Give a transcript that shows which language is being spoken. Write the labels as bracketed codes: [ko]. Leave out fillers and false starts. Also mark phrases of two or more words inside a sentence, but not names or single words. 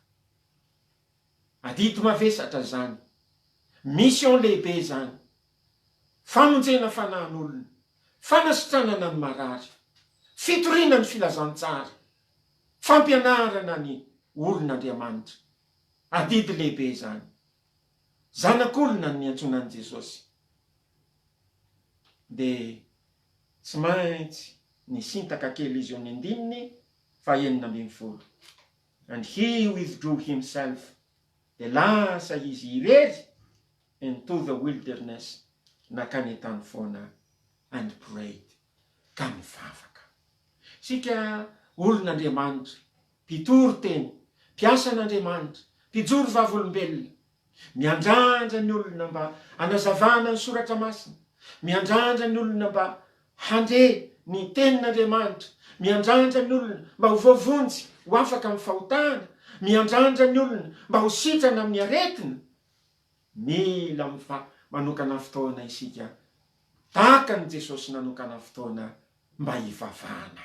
[mg] Adito mavesatra zany, mission lehibe zany, famonjena fanahin'olona, fanasitranana ny marary, fitoriana ny filazantsara, fampianarana ny olon'Andriamanitra. Adidy lehibe zany, zanak'olona ny antsoinan'i Jesosy. Dia tsy maintsy nisintaka kely izy eo ny 19. [en] And he withdrew himself, [mg] dia lasa izy irery [en] into the wilderness, [mg] nakany tany foana, [en] and prayed. [mg] Ka mivavaka. Sika olon'Andriamanitra, mpitory teny, mpiasa an'Andriamanitra, mpijoro vavolombelona, miandrandra ny olona mba hanazavana ny soratra masina, miandrandra ny olona mba hande ny tenin'Andriamanitra, miandrandra ny olona mba ho voavonjy ho afaka amin'ny fahotana, miandrandra ny olona mba ho sitrana amin'ny aretina, mila manokana fotoana isika tahaka ny Jesosy nanokana fotoana mba hivavahana.